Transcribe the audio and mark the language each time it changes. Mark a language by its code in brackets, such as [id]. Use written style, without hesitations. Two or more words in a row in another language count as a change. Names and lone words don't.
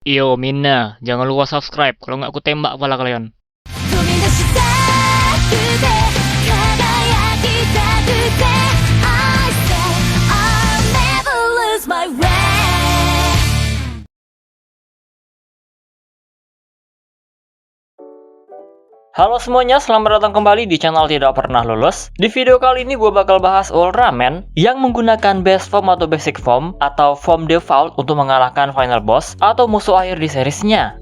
[id] Yo Mina, jangan lupa subscribe, kalau nggak aku tembak kepala kalian. [ja] 飛び出したくて輝きたくて [en] I say I'll never lose my way. [id] Halo semuanya, selamat datang kembali di channel Tidak Pernah Lulus. Di video kali ini gue bakal bahas Ultraman yang menggunakan [en] base form [id] atau [en] basic form [id] atau [en] form default [id] untuk mengalahkan [en] final boss [id] atau musuh akhir di seriesnya.